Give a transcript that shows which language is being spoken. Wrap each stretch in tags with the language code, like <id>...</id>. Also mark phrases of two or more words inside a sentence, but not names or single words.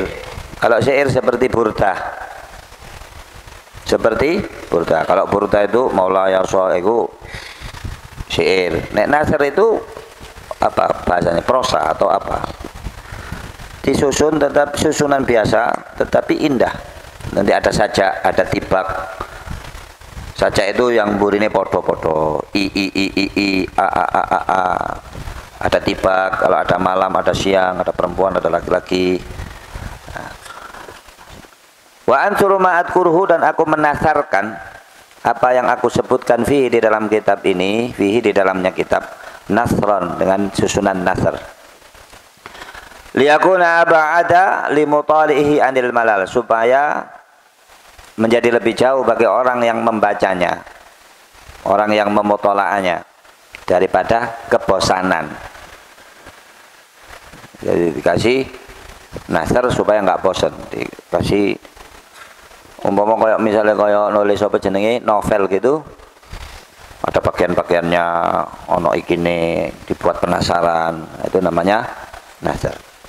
<id>Kalau syair seperti burda, kalau burda itu Maulaya itu syair. Nek nasr itu apa bahasanya, prosa atau apa, disusun tetap susunan biasa tetapi indah. Nanti ada sajak, ada tibak. Sajak itu yang</id> <jv>burine podo-podo, i a.</jv> <id>Ada tibak, kalau ada malam, ada siang, ada perempuan, ada laki-laki.</id> <ar>وأنثر ما أذكره,</ar> <id>dan aku menasarkan apa yang aku sebutkan fihi, di dalam kitab ini, fihi di dalamnya kitab, nasran, dengan susunan nasr.</id> <ar>ليكون أبعد لمطالعه عن الملل,</ar> <id>supaya menjadi lebih jauh bagi orang yang membacanya, orang yang memutola'anya, daripada kebosanan. Jadi dikasih nasr supaya nggak bosan, dikasih umpama kayak misalnya kayak nulis</id> <jv>apa jenenge</jv> <id>novel gitu, ada bagian-bagiannya</id> <jv>ono ikine,</jv> <id>dibuat penasaran, itu namanya nasr.</id>